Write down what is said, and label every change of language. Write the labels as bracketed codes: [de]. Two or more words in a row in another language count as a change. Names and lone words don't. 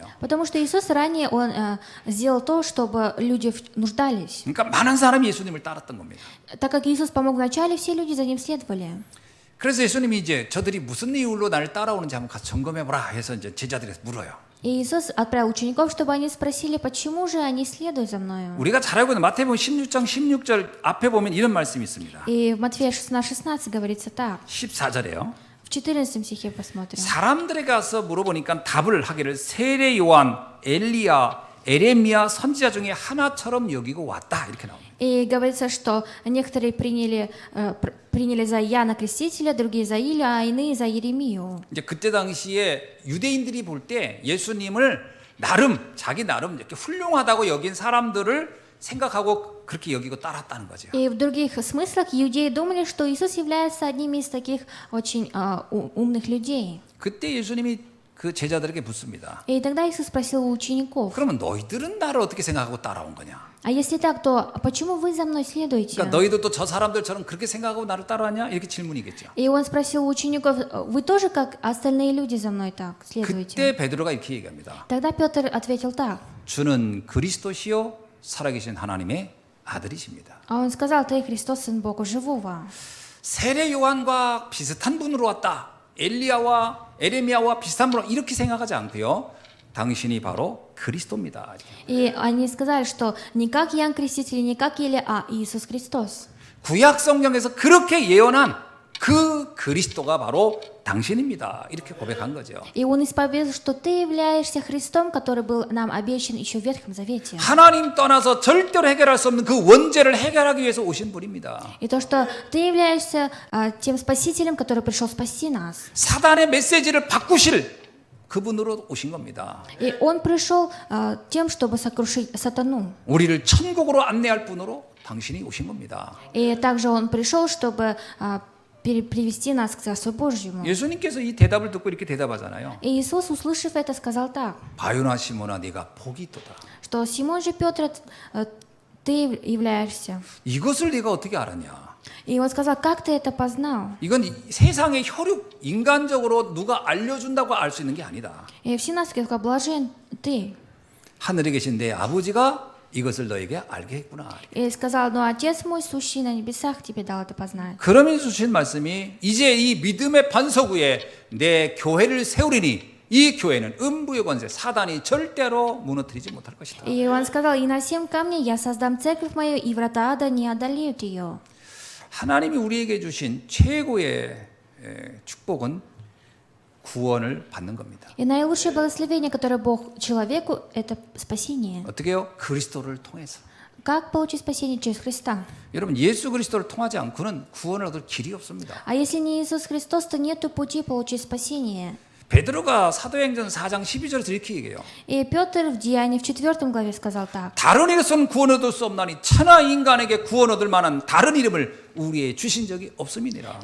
[ru] Потому что Иисус ранее Он сделал то, чтобы люди нуждались. [ko] 그러니까 많은 사람이 예수님을 따랐던 겁니다. [ru] Так как Иисус помог вначале, все люди за Ним следовали. [ko] 그래서 예수님이 이제 저들이 무슨 이유로 나를 따라오는지 한번 가서 점검해보라 해서 이제 제자들에게 물어요. [ru] И Иисус отправил учеников, чтобы они спросили, почему же они следуют за мною. [ko] 우리가 잘 알고 있는 마태복음 16장 16절 앞에 보면 이런 말씀이 있습니다. [ru] И в Матфея 16:16 говорится так. [ko] 14절에요. [ru] В 14 стихе посмотрим. [ko] 사람들에게 가서 물어보니까 답을 하기를 세례 요한, 엘리야, 에레미야 선지자 중에 하나처럼 여기고 왔다 이렇게 나옵니다. [ru] И говорится, что некоторые приняли за Иоанна Крестителя, другие за Илию, а иные за Иеремию. [ko] 이제 그때 당시에 유대인들이 볼 때 예수님을 자기 나름 이렇게 훌륭하다고 여긴 사람들을 생각하고 그렇게 여기고 따랐다는 거죠. [ru] И в других смыслах иудеи думали, что Иисус является одним из таких очень умных людей. [ko] 그때 예수님이 그 제자들에게 묻습니다. [ru] И тогда Иисус спросил у учеников, [ko] 그러면 너희들은 나를 어떻게 생각하고 따라온 거냐? [ru] а если так, то почему вы за мной следуете? [ko] 그러니까 너희도 또 저 사람들처럼 그렇게 생각하고 나를 따라왔냐? 이렇게 질문이겠죠. [ru] И он спросил у учеников, вы тоже, как остальные люди, за мной так следуете? [ko] 그때 베드로가 이렇게 얘기합니다. [ru] Тогда Петр ответил так. [ko] 주는 그리스도시요 살아계신 하나님의 아들이십니다. [ru] А он сказал, ты Христос, Сын Бога Живого. [ko] 세례 요한과 비슷한 분으로 왔다. 엘리야와 에레미야와 비슷한 분으로 이렇게 생각하지 않고요. 당신이 바로 그리스도입니다. [ru] И они сказали, что не как Иоанн Креститель, не как Илия, а Иисус Христос. [ko] 구약 성경에서 그렇게 예언한 그 그리스도가 바로 당신입니다. 이렇게 고백한 거죠. [ru] И он исповедовал, что ты являешься Христом, который был нам обещан еще в Ветхом Завете. [ko] 하나님 떠나서 절대로 해결할 수 없는 그 원죄를 해결하기 위해서 오신 분입니다. [ru] И то, что ты являешься тем Спасителем, который пришел спасти нас. [ko] 사단의 메시지를 바꾸실 그분으로 오신 겁니다. [ru] И он пришел тем, чтобы сокрушить сатану. [ko] 우리를 천국으로 안내할 분으로 당신이 오신 겁니다. [ru] И также он пришел, чтобы привести нас к Царству Божьему. [ko] 예수님께서 이 대답을 듣고 이렇게 대답하잖아요. [ru] И Иисус, услышав это, сказал так, [ko] 바요나 시몬아 네가 복이 있도다. [ru] что Симон же Петр, ты являешься. [ko] 이것을 네가 어떻게 알았냐? [ru] И он сказал, как ты это познал? [ko] 이건 세상의 혈육 인간적으로 누가 알려준다고 알 수 있는 게 아니다. [ru] И в 17 сказал, блажен ты. [ko] 하늘에 계신 내 아버지가 이것을 너에게 알게 했구나. [ru] И сказал, ну Отец мой, сущий на небесах, тебе дал это познать. [ko] 그러면서 주신 말씀이 이제 이 믿음의 반석 위에 내 교회를 세우리니 이 교회는 음부의 권세 사단이 절대로 무너뜨리지 못할 것이다. [ru] И он сказал, и на 7 камней я создам церковь мою, и врата ада не одолеют ее. [ko] 하나님이 우리에게 주신 최고의 축복은 구원을 받는 겁니다. [ru] И наилучшее благословение, которое Бог человеку, это спасение. [ko] 어떻게 해요? 그리스도를 통해서. [ru] Как получить спасение через Христа? [ko] 여러분 예수 그리스도를 통하지 않고는 구원을 얻을 길이 없습니다. [ru] А если не Иисус Христос, то нету пути получить спасение. [ko] 베드로가 사도행전 4장 12절에서 이렇게 얘기해요. [ru] И Петр в Деянии в 4 главе сказал так. [ko] 다른 이로서는 구원 얻을 수 없나니 천하 인간에게 구원 얻을 만한 다른 이름을 우리에 주신 적이 없음이니라.